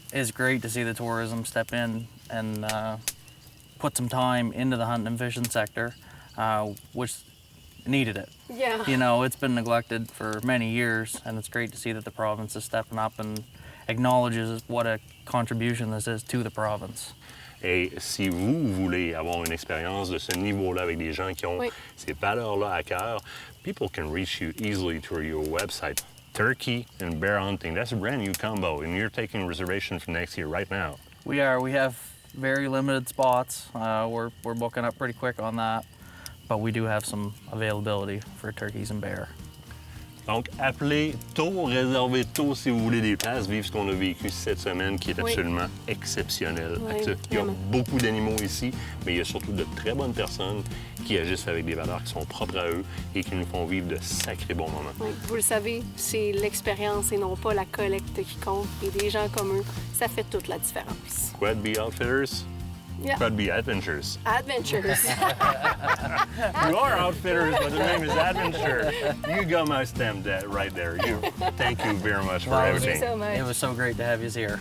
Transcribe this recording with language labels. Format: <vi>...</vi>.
<en>It's great to see the tourism step in and put some time into the hunting and fishing sector, which needed it. Yeah. You know, it's been neglected for many years, and it's great to see that the province is stepping up and acknowledges what a contribution this is to the province.</en> <fr>Et si vous voulez avoir une expérience de ce niveau-là avec des gens qui ont ces valeurs-là à cœur,</fr> <en>people can reach you easily through your website. Turkey and bear hunting, that's a brand new combo, and you're taking reservations for next year right now. We are. We have very limited spots. We're booking up pretty quick on that, but we do have some availability for turkeys and bear.</en> <fr>Donc, appelez tôt, réservez tôt si vous voulez des places, vivre ce qu'on a vécu cette semaine qui est absolument exceptionnel. Il y a beaucoup d'animaux ici, mais il y a surtout de très bonnes personnes qui agissent avec des valeurs qui sont propres à eux et qui nous font vivre de sacrés bons moments. Oui, vous le savez, c'est l'expérience et non pas la collecte qui compte. Et des gens comme eux, ça fait toute la différence.</fr> <en>Quad Bee Outfitters, Yeah. Rugby Adventures. Adventures. You are outfitters, but the name is Adventure. You got my stem right there. Thank you very much for Well, Thank you everything. so much. It was so great to have you here.</en>